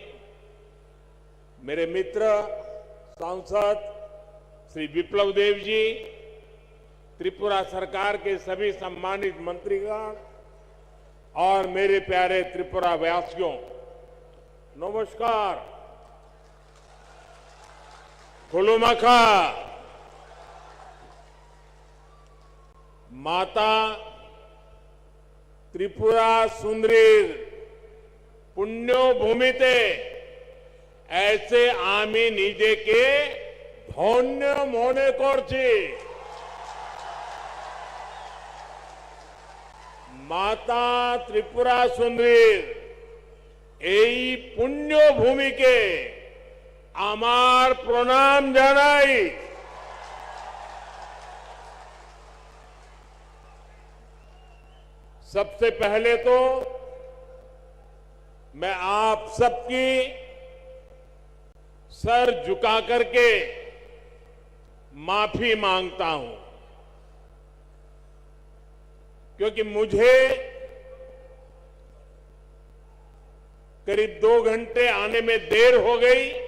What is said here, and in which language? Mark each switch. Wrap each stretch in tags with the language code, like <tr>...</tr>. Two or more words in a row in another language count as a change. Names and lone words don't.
<hi>मेरे मित्र सांसद श्री विप्लव देव जी, त्रिपुरा सरकार के सभी सम्मानित मंत्रीगण और मेरे प्यारे त्रिपुरा वासियों, नमस्कार।</hi> <bn>खुलुमखा। মাতা ত্রিপুরা সুন্দরীর পুণ্য ভূমিতে এসে আমি নিজেকে ধন্য মনে করছি। মাতা ত্রিপুরা সুন্দরীর এই পুণ্য ভূমিকে আমার প্রণাম জানাই।</bn> <hi>सबसे पहले तो मैं आप सबकी सर झुका करके माफी मांगता हूं, क्योंकि मुझे करीब 2 घंटे आने में देर हो गई।</hi>